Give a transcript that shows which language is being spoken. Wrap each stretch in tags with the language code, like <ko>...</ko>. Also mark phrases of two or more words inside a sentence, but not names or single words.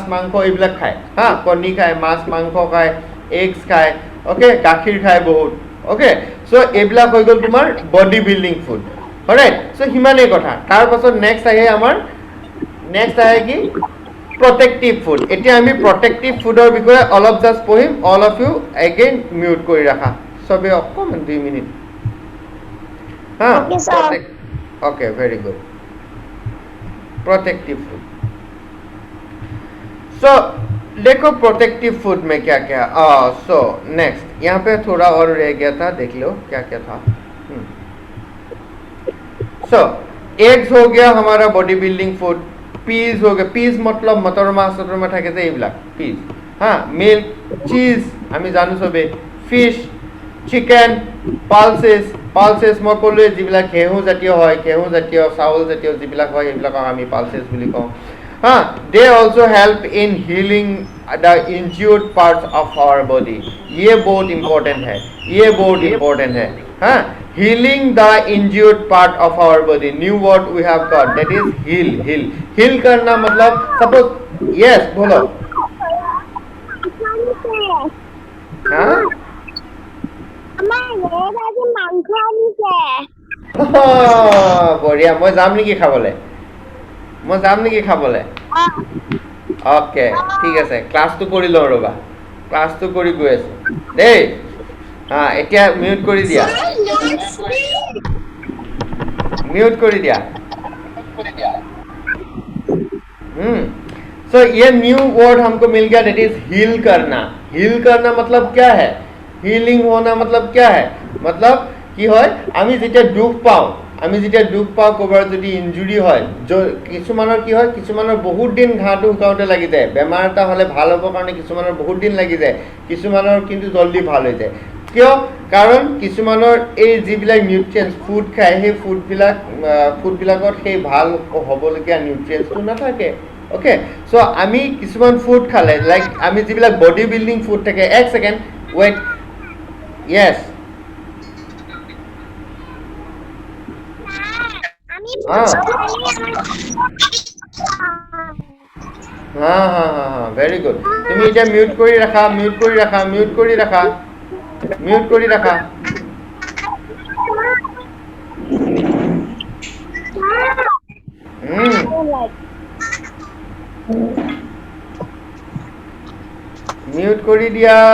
<as>মাংস এইবিলাক খায় হা কণী খায় মাছ মাংস খায় এগছ খায় অ'কে গাখীৰ খায় বহুত অ'কে চ' এইবিলাক হৈ গ'ল তোমাৰ</as> <en>body building food</en> <as>ৰাইট চ' সিমানেই কথা তাৰপাছত নেক্সট আহে কি</as> <en>protective food</en> <as>এতিয়া আমি প্ৰটেক্টিভ ফুডৰ বিষয়ে অলপ জাষ্ট পঢ়িম</as> <en>all of you again mute</en> <as>কৰি ৰাখা চবেই অকণমান 2 মিনিট হা</as> <en>okay very good protective food</en> <hi>सो देखो प्रोटेक्टिव फूड में क्या क्या</hi> <en>so next</en> <hi>यहाँ पे थोड़ा और रह गया था देख लो क्या क्या था</hi> <en>so eggs</en> <hi>हो गया हमारा</hi> <en>body building food peas</en> <hi>हो गया पीस मतलब मटर</hi> <as>माছ থাকে যে এইবিলাক</as> <hi>पीस हाँ</hi> <en>milk cheese</en> <hi>আমি</hi> <as>জানো সবে</as> <en>fish chicken</en> <as>পালচেছ মই ক'লোৱে যিবিলাক ঘেঁহু জাতীয় হয় ঘেঁহু জাতীয় চাউল জাতীয় যিবিলাক হয় সেইবিলাকক আমি পালচেছ বুলি কওঁ হা</as> <en>they also help in healing the injured parts of our body</en> <hi>ये बहुत इम्पोर्टेंट है हाँ</hi> <en>healing the injured part of our body new word we have got that is heal</en> <hi>करना मतलब</hi> <en>suppose yes</en> <as>बोलो हाँ বঢ়িয়া মই যাম নেকি খাবলে অ'কে ঠিক আছে ক্লাছটো কৰি লওঁ ৰ'বা ক্লাছটো কৰি গৈ আছো দেই হা এতিয়া মিউট কৰি দিয়া</as> <hi>सो ये</hi> <en>new word</en> <hi>हमको मिल गया</hi> <en>that is heal</en> <hi>करना मतलब क्या है</hi> <as>হিলিং হোৱা</as> <hi>मतलब क्या है मतलब</hi> <as>কি হয় আমি যেতিয়া দুখ পাওঁ ক'ৰবাত যদি ইনজুৰি হয় কিছুমানৰ কি হয় কিছুমানৰ বহুত দিন ঘাঁটো শুকাওঁতে লাগি যায় বেমাৰ এটা হ'লে ভাল হ'বৰ কাৰণে কিছুমানৰ বহুত দিন লাগি যায় কিছুমানৰ কিন্তু জল্দি ভাল হৈ যায় কিয় কাৰণ কিছুমানৰ এই যিবিলাক</as> <en>nutrients food</en> <as>খায় সেই ফুডবিলাকত সেই ভাল হ'বলগীয়া নিউট্ৰিয়েণ্টছটো নাথাকে অ'কে চ' আমি কিছুমান ফুড খালে লাইক আমি যিবিলাক</as> <en>body building food</en> <as>থাকে</as> <en>one second wait Yes.</en> <as>हाँ</as> <en>very good</en> <as>তুমি এটা মিউট কৰি ৰাখা মিউট কৰি দিয়া</as>